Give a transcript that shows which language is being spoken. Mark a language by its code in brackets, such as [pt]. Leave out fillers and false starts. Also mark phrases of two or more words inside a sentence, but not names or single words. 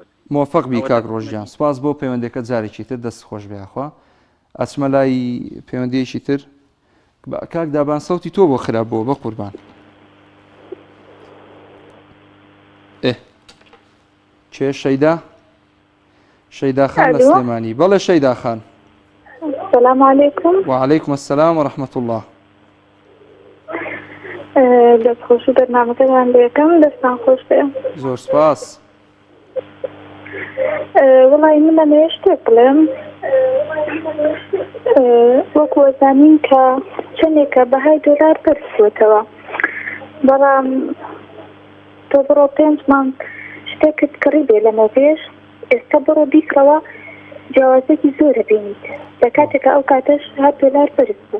[ckb] موفق بی کاک ڕۆژجان سپاس بۆ پەیوەندەکە جارێکی تر دەست خۆش بێخوا ئەچمە لای پەیوەندیەکی تر کاک دابان سەوتی تۆ بۆ خراپ بووە بە قوربان چێ شەیدا خان لە سلێمانی بەڵێ شەیدا خان [ar] السلام عليكم. وعليكم السلام ورحمة الله. [ckb] دەست خۆشی بەرنامەکەتان لێکەم دەستان خۆش بێ زۆر سپاس وڵی من لەمێ شتێک بڵێم وەکو وەزانین کە چەندێکە بەهای دۆلار بەرزوێتەوە بەڵام تۆ بڕۆ 5 مانگ شتێکت کڕی بێ لەمە پێش ئێستا بڕۆ بیکڕەوە جیاوازێکی زۆرە بینیت لە کاتێکە ئەو کاتەش هەر دۆلار بەرز بوو